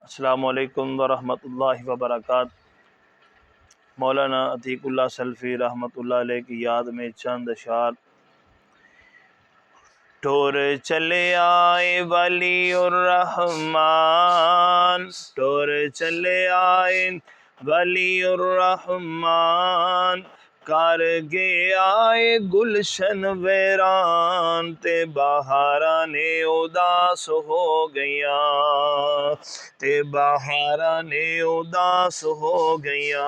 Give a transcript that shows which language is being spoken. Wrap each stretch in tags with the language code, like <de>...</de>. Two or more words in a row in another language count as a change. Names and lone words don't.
<ar>السلام عليكم ورحمة الله وبركاته.</ar> <ur>مولانا عتیق اللہ سلفی رحمۃ اللہ علیہ کی یاد میں چند اشعار.</ur> <pa>ਟੋਰ ਚਲੇ ਆਏ ਵਲੀਉਰ ਰਹਿਮਾਨ, ਟੋਰ ਚਲੇ ਆਏ ਵਲੀਉਰ ਰਹਿਮਾਨ, ਕਰ ਗਏ ਆਏ ਗੁਲਸ਼ਨ ਵੀਰਾਨ ਤੇ ਬਹਾਰਾਂ ਨੇ ਉਦਾਸ ਹੋ ਗਿਆ, ਤੇ ਬਹਾਰਾਂ ਨੇ ਉਦਾਸ ਹੋ ਗਿਆ।</pa>